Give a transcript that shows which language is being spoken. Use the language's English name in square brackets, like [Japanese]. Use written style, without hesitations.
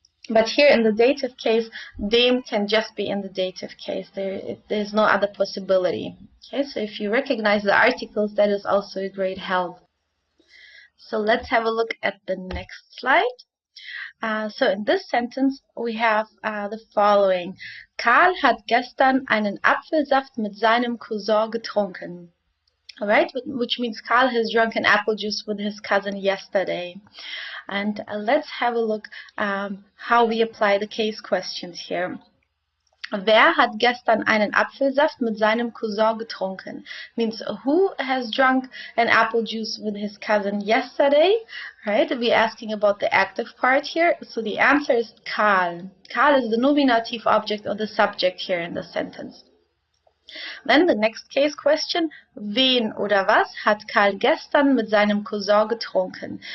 [English] But here in the dative case, dem can just be in the dative case. There's no other possibility. Okay, so if you recognize the articles, that is also a great help. So let's have a look at the next slide. So in this sentence we have the following. [German] Karl hat gestern einen Apfelsaft mit seinem Cousin getrunken. [English] Alright, which means Karl has drunk an apple juice with his cousin yesterday. And let's have a look how we apply the case questions here. [German] Wer hat gestern einen Apfelsaft mit seinem Cousin getrunken? [English] Means who has drunk an apple juice with his cousin yesterday? Right? We're asking about the active part here. So the answer is Karl. Karl is the nominative object or the subject here in the sentence. Then the next case question, [German] wen oder was hat Karl gestern mit seinem Cousin getrunken?